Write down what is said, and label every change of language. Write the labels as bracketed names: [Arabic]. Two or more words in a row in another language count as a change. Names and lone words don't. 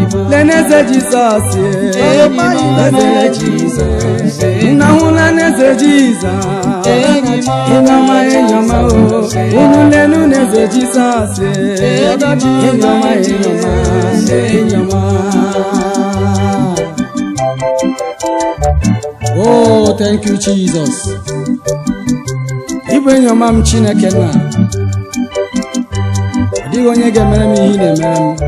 [Igbo] Lene eze Jizọs, eze Jizọs. Nna hụla n'eze Jizọs. Ị ga-ama enyi ọma o. Unu lenu n'eze Jizọs, ị ga-ama enyi ọma, enyi ọma. [English] Oh, thank you, Jesus. [Igbo] Ị bụ enyi ọma m, Chineke nna. Ọ dịghị onye ga-emere m ihe ị na-emere m.